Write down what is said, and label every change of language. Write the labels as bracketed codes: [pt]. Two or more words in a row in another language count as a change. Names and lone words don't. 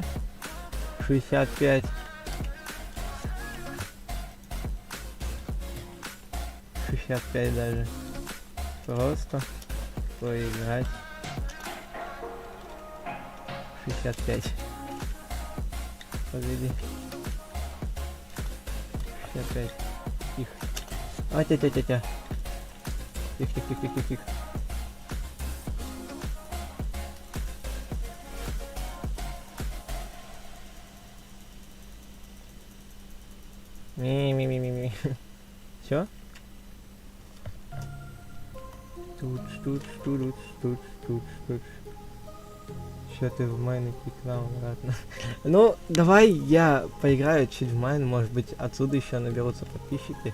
[ru] 65. 65 даже. Просто поиграть. 65. Погоди. 65. Тихо. Тя-тя-тя-тя. Тихо. Ми. Все? Тут. Что ты в майн пикнул обратно? Ну, давай я поиграю чуть в майн, может быть отсюда еще наберутся подписчики.